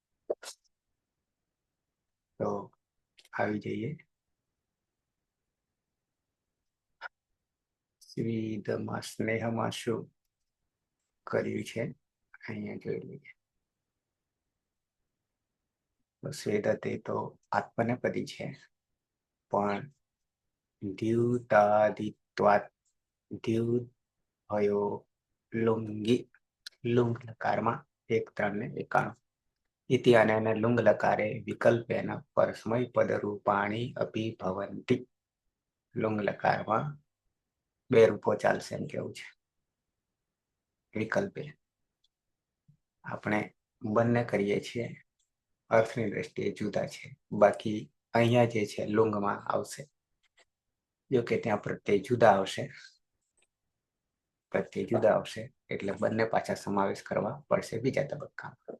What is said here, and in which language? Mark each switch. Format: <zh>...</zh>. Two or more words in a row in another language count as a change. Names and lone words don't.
<gu>તો આવી જઈએ સ્વીદમાં સ્નેહમાં શું કર્યું છે અહીંયા જોઈ લઈએ। સ્વેદતે તો આત્મનેપદી છે, પણ દ્યુતાદિત્વાત દ્યુ ભયો લુંગ લકારમાં 1-3-91</gu> <sa>इति अनेन लुंग लकारे विकल्पेन परस्मय पद रूपाणी अपि भवन्ति।</sa> <gu>लुंग लकाરમાં બે રૂપો ચાલશે એમ કેવું છે। વિકલ્પે આપણે બંને કરીએ છીએ, અર્થની દ્રષ્ટિએ જુદા છે, બાકી અહીંયા જે છે લુંગમાં આવશે, જો કે ત્યાં પ્રત્યય જુદા આવશે એટલે બંને પાછા સમાવેશ કરવા પડશે બીજા તબક્કામાં।</gu>